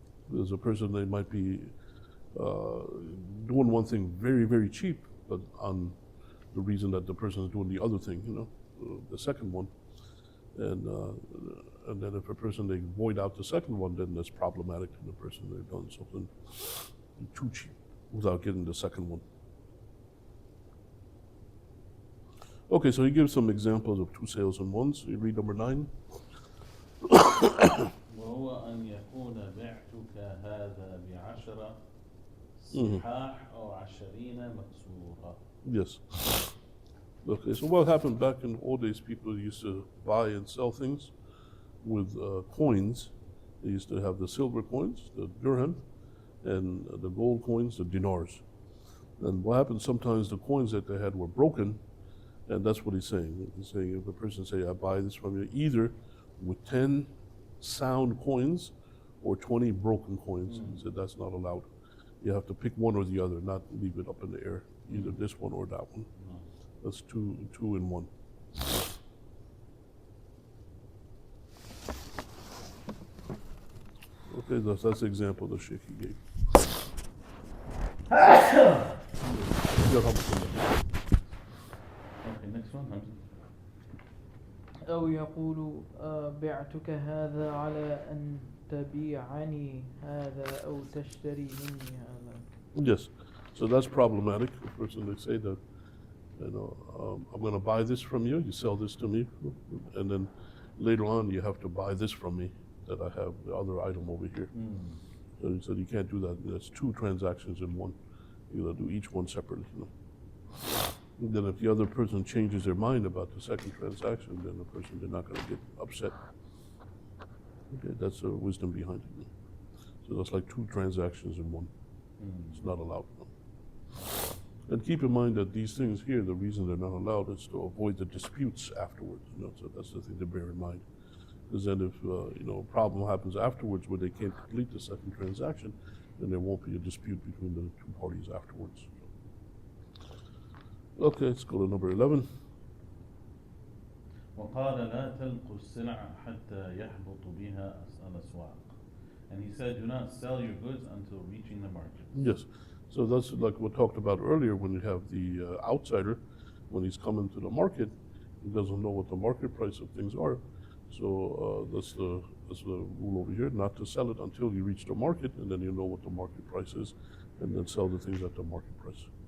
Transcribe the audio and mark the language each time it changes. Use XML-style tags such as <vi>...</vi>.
<en>There's a person, they might be doing one thing very, very cheap, but on the reason that the person is doing the other thing, the second one, and then if a person, they void out the second one, then that's problematic to the person. They've done something too cheap without getting the second one. Okay, so he gives some examples of 2 sales in one. So you read number 9.</en> <ar>وهو أن يكون بعتك هذا ب10 صحاح أو 20 مكسورة.</ar> <en>Yes. Okay, so what happened back in the old days, people used to buy and sell things with coins. They used to have the silver coins, the dirham, and the gold coins, the dinars. And what happened, sometimes the coins that they had were broken, and that's what he's saying. He's saying if a person say, I buy this from you, either with 10 sound coins or 20 broken coins. He said that's not allowed. You have to pick one or the other, not leave it up in the air, either this one or that one. That's two in one. Okay, that's the example the Sheikh he gave. Okay, next one. Hamza.</en> <ar>أو يقول بعتك هذا على أن تبيعني هذا أو تشتري مني هذا.</ar> <en>Yes, so that's problematic. The person they say that, I'm going to buy this from you. You sell this to me, and then later on you have to buy this from me that I have the other item over here. So he said you can't do that. That's two transactions in one. You got to do each one separately. And then if the other person changes their mind about the second transaction, then the person, they're not going to get upset. Okay, that's the wisdom behind it. So that's like two transactions in one. It's not allowed. And keep in mind that these things here, the reason they're not allowed is to avoid the disputes afterwards. So that's the thing to bear in mind. Because then if a problem happens afterwards where they can't complete the second transaction, then there won't be a dispute between the two parties afterwards. Okay, let's go to number 11.</en> <ar>وقال لا تلقوا السلع حتى يحبط بها الأسواق.</ar> <en>And he said, do not sell your goods until reaching the market. Yes, so that's like we talked about earlier when you have the outsider, when he's coming to the market, he doesn't know what the market price of things are. So that's the rule over here, not to sell it until you reach the market, and then you know what the market price is, and then sell the things at the market price.</en>